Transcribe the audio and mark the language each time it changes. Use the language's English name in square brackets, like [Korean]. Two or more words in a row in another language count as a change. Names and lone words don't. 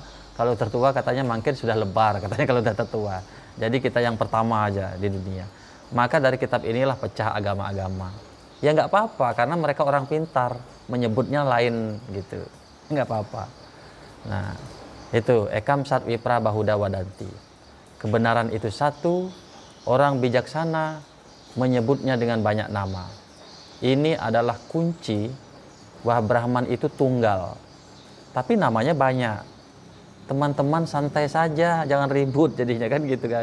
[Indonesian] Kalau tertua katanya mungkin sudah lebar, katanya kalau sudah tertua. Jadi kita yang pertama aja di dunia. Maka dari kitab inilah pecah agama-agama. Ya nggak apa-apa, karena mereka orang pintar, menyebutnya lain gitu, nggak apa-apa. Nah, itu [Sanskrit] एकं सत् विप्रा बहुधा वदन्ति. [Indonesian] Kebenaran itu satu, orang bijaksana menyebutnya dengan banyak nama. Ini adalah kunci bahwa Brahman itu tunggal, tapi namanya banyak. Teman-teman santai saja, jangan ribut jadinya kan gitu kan.